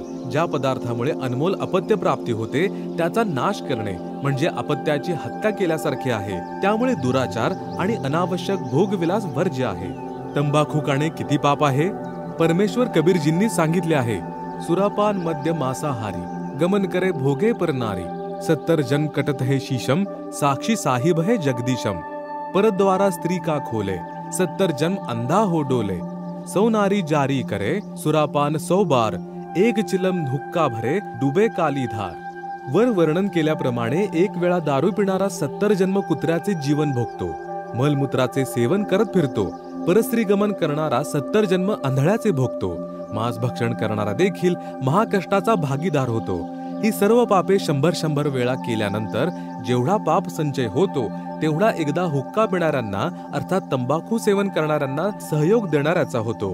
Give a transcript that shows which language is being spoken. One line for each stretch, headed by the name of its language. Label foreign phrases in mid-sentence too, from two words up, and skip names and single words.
Marathi: ज्या पदार्थामुळे अनमोल अपत्य प्राप्ती होते त्याचा नाश करणे म्हणजे अपत्याची हत्या केल्यासारखे आहे. त्यामुळे दुराचार आणि अनावश्यक भोगविलास वर्ज्य आहे. तंबाखू खाणे किती पाप आहे. परमेश्वर कबीरजींनी सांगितले आहे,
Hindi: सुरापान मद्य मांसाहारी गमन करे भोगे पर नारी. 70 जन कटत है शीशम साक्षी साहिब है जगदीशम. परद्वारा स्त्री का खोले 70 जन्म अंधा हो डोले. 100 नारी जारी करे सुरापान 100 बार. एक चिलम हुक्का भरे डुबे काली धार.
Marathi: वर वर्णन केल्याप्रमाणे एक वेळा दारू पिणारा 70 जन्म कुत्र्याचे जीवन भोगतो. मलमूत्राचे सेवन करत फिरतो. परस्त्री गमन करणारा 70 जन्म आंधळ्याचे भोगतो. मांस भक्षण करणारा देखील महाकष्टाचा भागीदार होतो. ही सर्व पापे 100 वेळा केल्यानंतर जेवढा पाप संचय होतो तेवढा एकदा हुक्का पिणाऱ्यांना अर्थात तंबाखू सेवन करणाऱ्यांना सहयोग देणाऱ्याचा होतो.